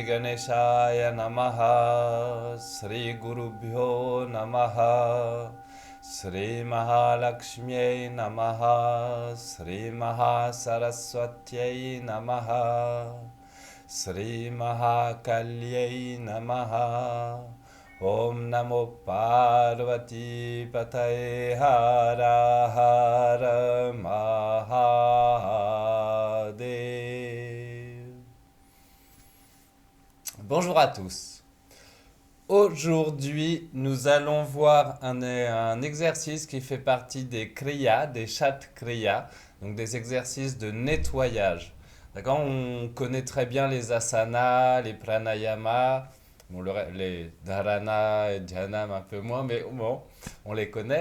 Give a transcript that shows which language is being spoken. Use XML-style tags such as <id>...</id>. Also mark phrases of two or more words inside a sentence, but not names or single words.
<sa>Ganeshaya Namaha, Sri Gurubhyo Namaha, Sri Mahalakshmi Namaha, Sri Mahasaraswatyai Namaha, Sri Mahakalyai Namaha. Om Namo Parvati Pataye Hara Hara Mahadev.</sa> <fr>Bonjour à tous. Aujourd'hui, nous allons voir un exercice qui fait partie des Kriya, des Chat Kriya, donc des exercices de nettoyage. D'accord. On connaît très bien les asanas, les pranayama, bon, les dharana et dhyanam un peu moins, mais bon, on les connaît.</fr>